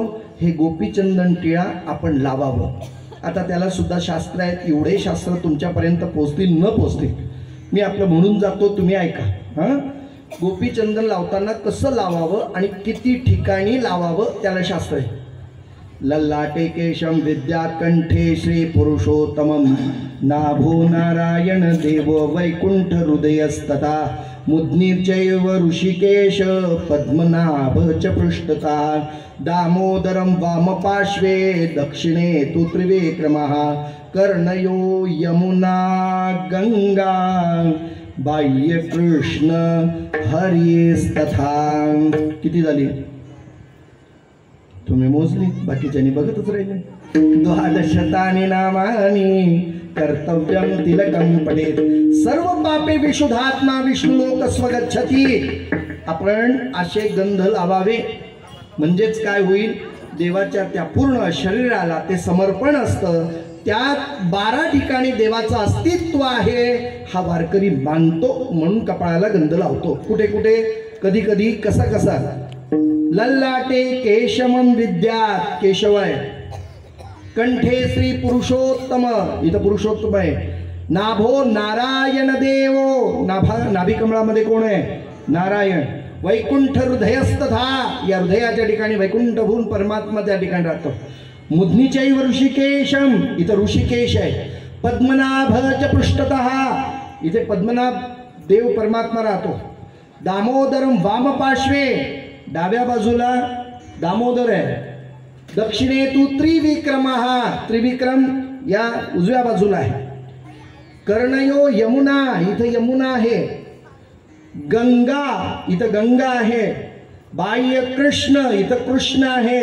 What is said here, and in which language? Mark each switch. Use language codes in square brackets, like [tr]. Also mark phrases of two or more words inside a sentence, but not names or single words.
[mr] हे गोपीचंदन टिळा आपण लावावं. आता त्याला सुद्धा शास्त्र आहेत. एवढे शास्त्र तुमच्यापर्यंत पोचतील न पोचतील मी आपलं म्हणून जातो, तुम्ही ऐका. हां, गोपीचंदन लावताना कसं लावावं आणि किती ठिकाणी लावावं त्याला शास्त्र आहे. [sa] ललाटे केशम विद्यात कंठे श्री पुरुषोत्तमं नाभो नारायण देव वैकुंठ हृदयस्तथा मुद्नीर्चैव ऋषिकेश पद्मनाभ च पृष्ठता दामोदरं वामपार्श्वे दक्षिणे तु त्रिविक्रमः कर्णयो यमुना गंगा बाह्य कृष्ण हरिस्तथा. [mr] किती झाली? तुम्ही मोजली, बाकीच्यांनी बघतच राहिले. [sa] द्वादशतानि नामानि कर्तव्यं तिलकं पठेत सर्व पापे विशुद्धात्मा विष्णुलोक स्वगच्छति. [mr] आपण असे गंध लावावे म्हणजेच काय होईल? देवाच्या त्या पूर्ण शरीराला ते समर्पण असतं. त्यात 12 ठिकाणी देवाचं अस्तित्व आहे हा वारकरी मानतो म्हणून कपाळाला गंध लावतो. कुठे कुठे, कधी कधी, कसा कसा? [sa] ललाटे केशमं विद्यात, [mr] केशव आहे. [sa] कंठे श्री पुरुषोत्तम, [mr] इथं पुरुषोत्तम आहे. [sa] नाभो नारायण देवो, [mr] नाभी कमळामध्ये कोण आहे? नारायण. [sa] वैकुंठ हृदयस्तथा, [mr] या हृदयाच्या ठिकाणी वैकुंठ भून परमात्मा त्या ठिकाणी राहतो. [sa] मुद्नीचैव ऋषिकेशम, [mr] इथं ऋषिकेश आहे. [sa] पद्मनाभ च पृष्ठतः, [mr] इथे पद्मनाभ देव परमात्मा राहतो. [sa] दामोदरम वाम पार्श्वे, [mr] डाव्या बाजूला दामोदर आहे. [sa] दक्षिणे तू त्रिविक्रमः, [mr] त्रिविक्रम या उजव्या बाजूला आहे. [sa] कर्णयो यमुना, [mr] इथं यमुना आहे. गंगा, इथं गंगा आहे. [sa] बाह्य कृष्ण, [mr] इथं कृष्ण आहे.